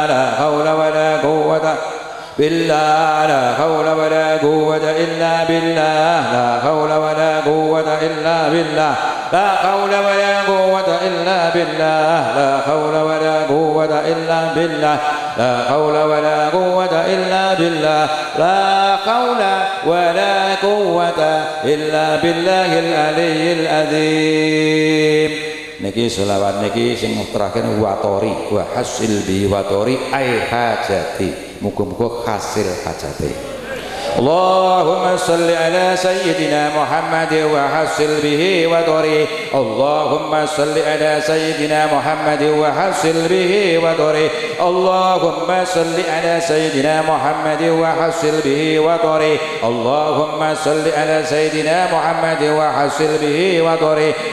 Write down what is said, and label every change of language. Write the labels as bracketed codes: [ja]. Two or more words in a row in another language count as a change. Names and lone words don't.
[ar] لا حول ولا قوة بالله لا حول ولا قوة إلا بالله لا حول ولا قوة إلا بالله لا حول ولا قوة إلا بالله لا حول ولا قوة إلا بالله لا حول ولا قوة إلا بالله لا حول ولا قوة إلا بالله العلي العظيم. [jv] Niki selawat niki sing terakhir [ar] وطري وحصل بي وطري أي حاجتي, [jv] muga-muga hasil hajati. [ar] اللهم صل على سيدنا محمد وحصل به وطري اللهم صل على سيدنا محمد وحصل به وطري اللهم صل على سيدنا محمد وحصل به وطري اللهم صل على سيدنا محمد وحصل به وطري